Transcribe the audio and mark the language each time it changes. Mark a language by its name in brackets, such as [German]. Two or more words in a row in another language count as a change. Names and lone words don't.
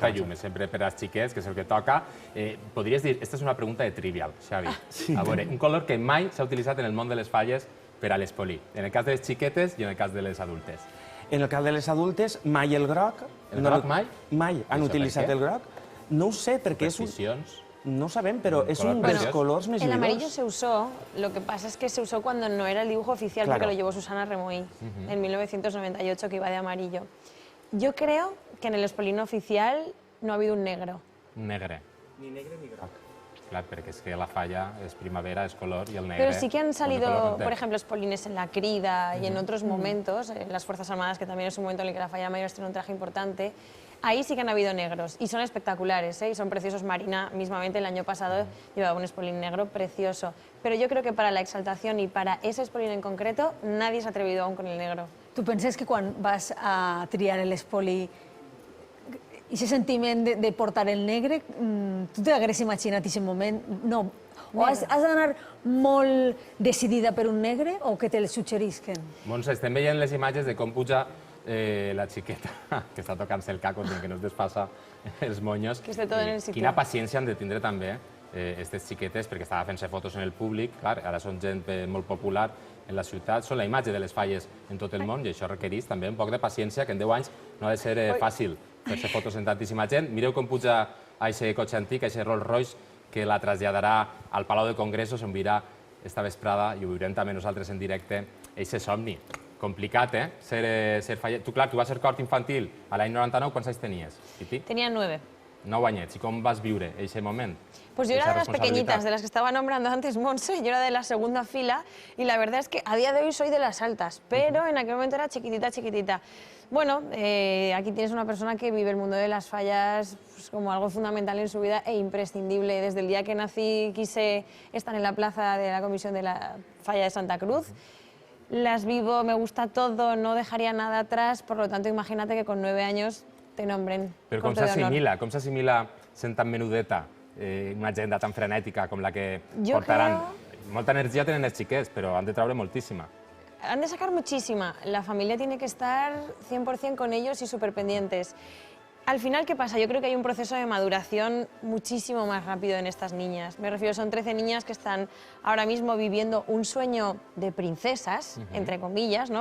[Catalan] Molta llum, sempre per als xiquets, que és el que toca. Podries dir, aquesta és una pregunta de trivial, Xavi. A veure, un color que mai s'ha utilitzat en el món de les falles per a l'espolí, en el cas de les xiquetes i en el cas de les adultes. En el cas de les adultes, mai el groc. El groc mai? Mai han utilitzat el groc. No ho sé, perquè és un... Precisions. No ho sabem, [Spanish] pero es uno de los colores más El vivos. amarillo se usó, lo que pasa es que se usó cuando no era el dibujo oficial, Claro. porque lo llevó Susana Remoí en 1998, que iba de amarillo. Yo creo que en el espolino oficial no ha habido un negro. [Catalan] Negre. Ni negre ni groc. Clar, perquè és que la falla és primavera, és color, i el negre... [Spanish] Pero sí que han color salido, content. por ejemplo, espolines en la Crida y en otros momentos, en las Fuerzas Armadas, que también es un momento en el que la falla mayor tiene un traje importante. Ahí sí que han habido negros y son espectaculares, ¿eh? Y son preciosos. Marina, mismamente, el año pasado llevaba un espolín negro precioso. Pero yo creo que para la exaltación y para ese espolín en concreto, nadie se ha atrevido aún con el negro. [Catalan] Tu penses que quan vas a triar l'espoli, aquest sentiment de portar el negre, tu t'hagués imaginat en aquest moment? No. O has d'anar molt decidida per un negre o que te'l suggerisquen? Montse, estem veient les imatges de com puja la xiqueta, que està tocant-se el caco, que no es despassa els monyos. [Spanish] Que esté todo en el sitio. [Catalan] Quina paciència han de tindre també aquestes xiquetes, perquè estava fent-se fotos en el públic, clar, ara són gent molt popular en la ciutat, són la imatge de les falles en tot el món i això requereix també un poc de paciència, que en 10 anys no ha de ser fàcil fer-se fotos en tantíssima gent. Mireu com puja aquest cotxe antic, aquest Rolls Royce, que la traslladarà al Palau de Congressos, on virà esta vesprada, i ho viurem també nosaltres en directe, aquest somni. Complicat, ser faller. Tu, clar, tu vas ser cort infantil a l'any 99, quants anys tenies, Titi? [Spanish] Tenía 9. [Catalan] 9 anyets. I com vas viure aquest moment? [Spanish] Pues yo era de las pequeñitas, de las que estaba nombrando antes Montse, yo era de la segunda fila y la verdad es que a día de hoy soy de las altas, pero en aquel momento era chiquitita, chiquitita. Bueno, aquí tienes una persona que vive el mundo de las fallas pues, como algo fundamental en su vida e imprescindible. Desde el día que nací quise estar en la plaza de la comisión de la falla de Santa Cruz. Las vivo, me gusta todo, no dejaría nada atrás, por lo tanto imagínate que con 9 años te nombren [Catalan] Però com s'assimila sent tan menudeta una agenda tan frenètica com la que portaran? Molta energia tenen els xiquets, però han de treure moltíssima. [Spanish] Han de sacar muchísima. La familia tiene que estar 100% con ellos y súper pendientes. Al final, ¿qué pasa? Yo creo que hay un proceso de maduración muchísimo más rápido en estas niñas. Me refiero, son 13 niñas que están ahora mismo viviendo un sueño de princesas, entre comillas, ¿no?